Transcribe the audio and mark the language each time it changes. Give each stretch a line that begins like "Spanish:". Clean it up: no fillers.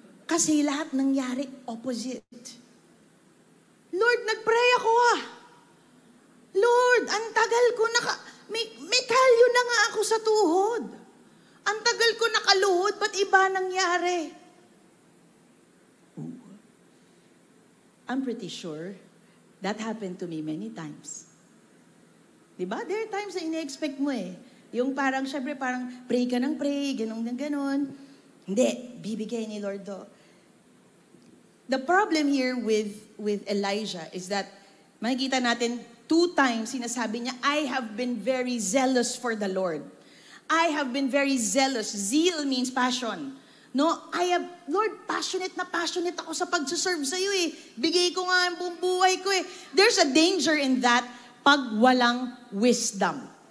Filipino: Kasi lahat nangyari opposite. Lord, nag-pray ako Lord, ang tagal ko may kalyo na nga ako sa tuhod. Ang tagal ko nakaluhod, ba't iba nangyari?
English: I'm pretty sure that happened to me many times. Diba? There are times
Filipino: na ine-expect mo Yung parang, syempre parang pray ka ng pray, ganon. Hindi, bibigay ni Lord do.
English: The problem here with Elijah is that
Filipino: makikita natin 2 times sinasabi niya,
English: I have been very zealous for the Lord. I have been very zealous. Zeal means passion.
Filipino: No, Lord, passionate ako sa pagsuserve sa iyo Bigay ko nga ang buong buhay ko
English: There's a danger in that
Filipino: pag walang wisdom.